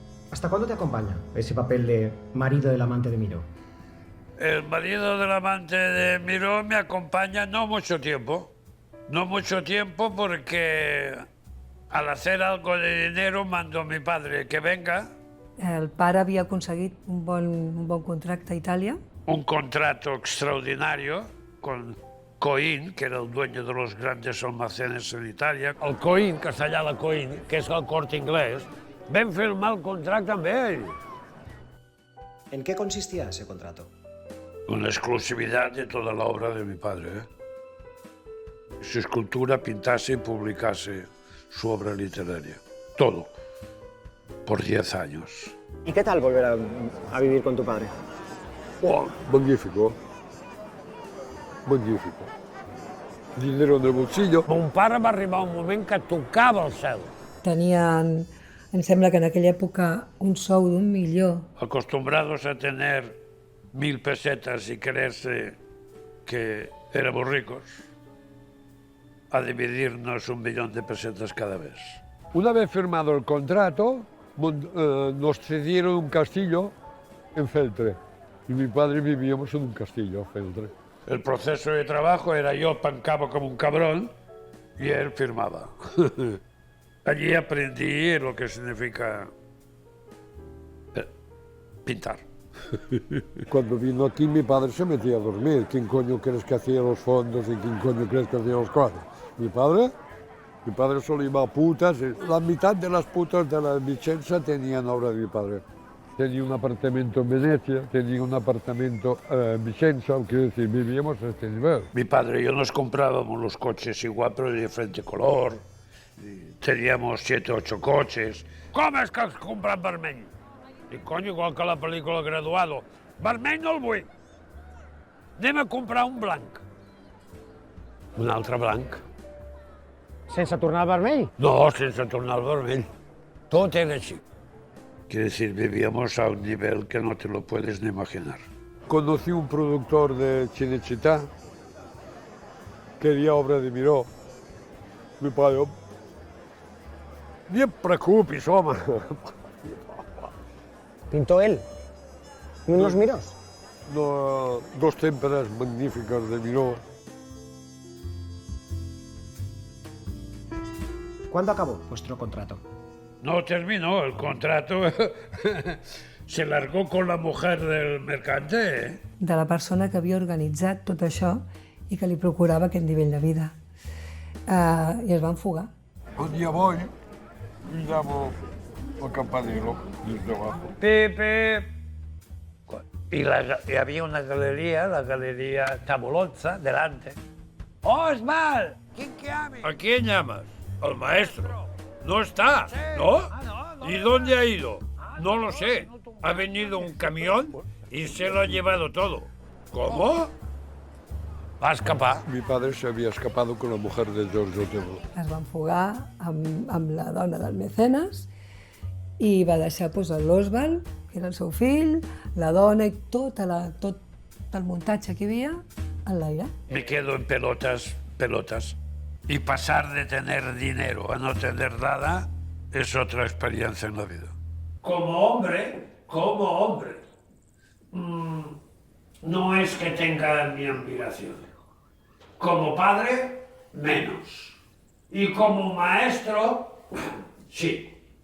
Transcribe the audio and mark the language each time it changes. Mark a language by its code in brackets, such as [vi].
[es] ¿Hasta cuándo te acompaña ese papel de marido del amante de Miró? El marido del amante de Miró me acompaña no mucho tiempo. No mucho tiempo porque al hacer algo de dinero mando a mi padre que venga. [ca] El pare havia aconseguit un bon contracte a Itàlia. [es] Un contrato extraordinario con Coín, que era el dueño de los grandes almacenes en Italia. [ca] El Coín, castellà la Coín, que és el Corte Inglés, vam firmar el contracte amb ell. [es] ¿En qué consistía ese contrato? Una exclusividad de toda la obra de mi padre. Su escultura pintase y publicase su obra literaria. Todo. Por 10 años. ¿Y qué tal volver a vivir con tu padre? oh, magnífico. Magnífico. Dinero en el bolsillo. [ca] Mon pare va arribar un moment que tocava el cel. Tenien, em sembla que en aquella època, un sou d'1 milió. [es] Acostumbrados a tener 1000 pesetas y creerse que éramos ricos, a dividirnos 1 millón de pesetas cada vez. Una vez firmado el contrato, nos cedieron un castillo en Feltre. Y mi padre vivíamos en un castillo en Feltre. El proceso de trabajo era yo pancaba como un cabrón y él firmaba. Allí aprendí lo que significa pintar. Cuando vino aquí mi padre se metía a dormir. ¿Quién coño crees que hacía los fondos y quién coño crees que hacía los cuadros? Mi padre solo iba a putas. La mitad de las putas de la Vicenza tenían obra de mi padre. Tenía un apartamento en Venecia, tenía un apartamento en Vicenza, quiero decir, vivíamos a este nivel. Mi padre y yo nos comprábamos los coches igual, pero de diferente color. Teníamos 7 o 8 coches. ¿Cómo es que [ca] els compren vermell? I cony, igual que la pel·lícula Graduado. Vermell no el vull. Anem a comprar un blanc. Un altre blanc. ¿Sense tornar al vermell? No, sense tornar al vermell. Tot era així. [es] Quiere decir, vivíamos a un nivel que no te lo puedes ni imaginar. Conocí un productor de Cinecittà, quería obra de Miró. Mi padre, [ca] ni et preocupis, home. [es] ¿Pintó él? ¿Unos Mirós? No, 2 témperas magníficas de Miró. ¿Cuándo acabó vuestro contrato? No terminó el contrato. Se largó con la mujer del mercante. [ca] De la persona que havia organitzat tot això i que li procurava aquest nivell de vida. I es van fugar. [es] Un día voy y llamo al campanero desde abajo. Pepe. Y había una galería, la galería Tabolozza, delante. ¡Osval! ¿A quién llamas? Al maestro. No está, ¿no? ¿Y dónde ha ido? No lo sé. Ha venido un camión y se lo ha llevado todo. ¿Cómo? Va a escapar. Mi padre se había escapado con la mujer de Giorgio Otero. [ca] Es van fugar amb la dona del mecenes i va deixar l'Oswald, que era el seu fill, la dona i tot el muntatge que hi havia en l'aire. [es] Me quedo en pelotas. Y pasar de tener dinero a no tener nada es otra experiencia en la vida. Como hombre, no es que tenga mi admiración. Como padre, menos. Y como maestro, sí.